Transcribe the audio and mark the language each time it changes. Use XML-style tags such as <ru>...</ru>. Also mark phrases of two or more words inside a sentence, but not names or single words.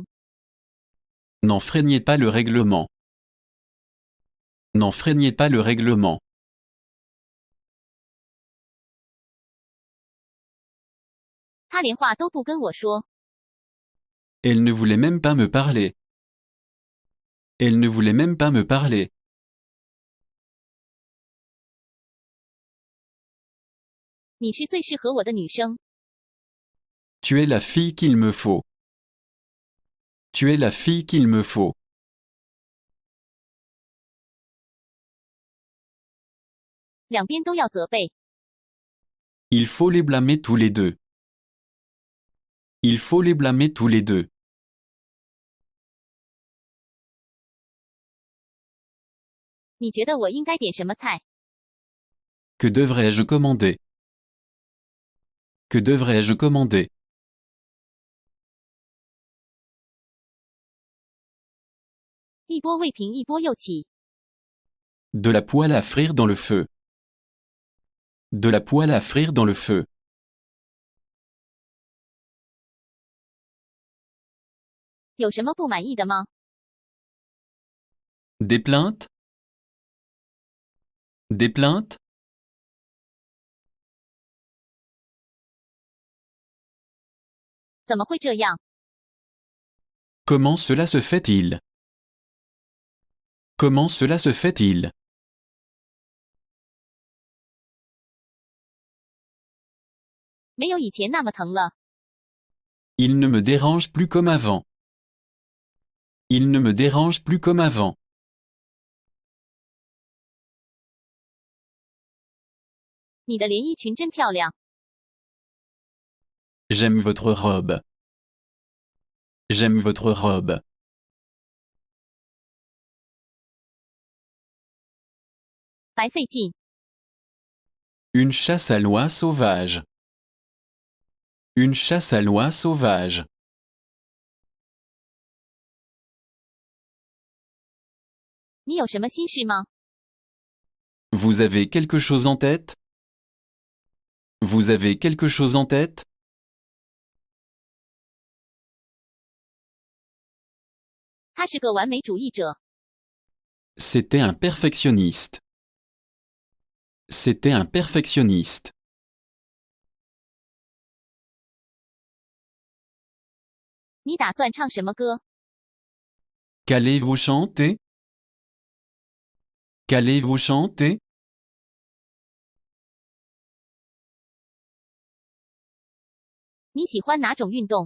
<fr>N'enfreignez pas le règlement. N'enfreignez pas le règlement.</fr> <zh>他连话都不跟我说。</zh> <fr>Elle ne voulait même pas me parler. Elle ne voulait même pas me parler.</fr> <zh>你是最适合我的女生。</zh> <fr>Tu es la fille qu'il me faut. Tu es la fille qu'il me faut.</fr> <zh>两边都要责备。</zh> <fr>Il faut les blâmer tous les deux. Il faut les blâmer tous les deux.</fr> <zh>你觉得我应该点什么菜？</zh> <fr>Que devrais-je commander? Que devrais-je commander?</fr> <zh>一波未平一波又起。</zh> <fr>De la poêle à frire dans le feu. De la poêle à frire dans le feu.</fr> <zh>有什么不满意的吗？</zh> <fr>Des plaintes? Des plaintes?</fr> <zh>怎么会这样？</zh> <fr>Comment cela se fait-il? Comment cela se fait-il?</fr> <zh>没有以前那么疼了。</zh> <fr>Il ne me dérange plus comme avant. Il ne me dérange plus comme avant.</fr> <zh>你的连衣裙真漂亮。</zh> <fr>J'aime votre robe. J'aime votre robe.</fr> <zh>白费劲。</zh> <fr>Une chasse à l'oie sauvage. Une chasse à l'oie sauvage.</fr> <zh>你有什么心事吗？</zh> <fr>Vous avez quelque chose en tête? Vous avez quelque chose en tête?</fr> <zh>他是个完美主义者。</zh> <fr>C'était un perfectionniste. C'était un perfectionniste.</fr> <zh>你打算唱什么歌？</zh> <fr>Qu'allez-vous chanter? Qu'allez-vous chanter?</fr> <zh>你喜欢哪种运动？</zh>